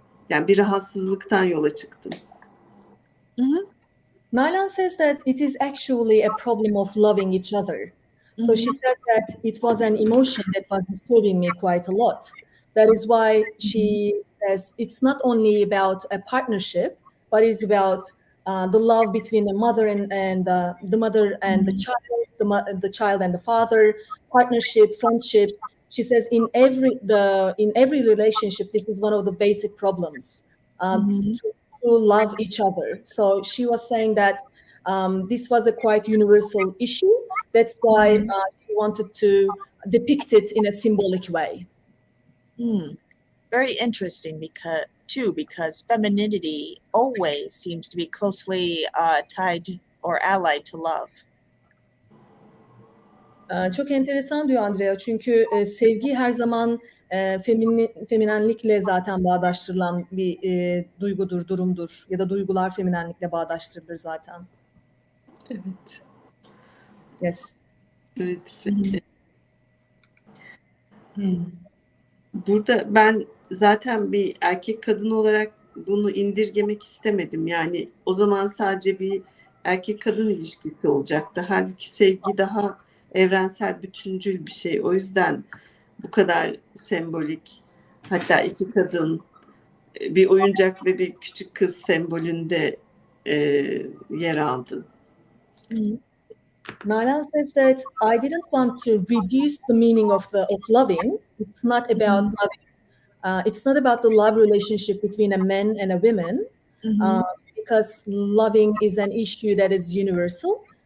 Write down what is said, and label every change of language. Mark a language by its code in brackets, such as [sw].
[tr] Yani bir rahatsızlıktan yola çıktım. [en] Nalan says that it is actually a problem of loving each other. So she says that it was an emotion that was disturbing me quite a lot. That is why she says it's not only about a partnership, but it's about the love between the mother and the mother and the child, the child and the father, partnership, friendship. She says in every relationship, this is one of the basic problems. To love each other. So she was saying that this was a quite universal issue. That's why she wanted to depict it in a symbolic way. Very interesting because femininity always seems to be closely tied or allied to love. [tr] Çok enteresan diyor Andrea çünkü sevgi her zaman feminenlikle zaten bağdaştırılan bir duygudur, durumdur ya da duygular feminenlikle bağdaştırılır zaten. Evet. [en] Yes. [tr] Evet. Burada ben zaten bir erkek kadın olarak bunu indirgemek istemedim. Yani o zaman sadece bir erkek kadın ilişkisi olacaktı. Halbuki sevgi daha evrensel, bütüncül bir şey. O yüzden bu kadar sembolik. Hatta iki kadın, bir oyuncak ve bir küçük kız sembolünde yer aldı. [en] Nalan says that I didn't want to reduce the meaning of loving. It's not about loving. It's not about the love relationship between a man and a woman, because loving is an issue that is universal.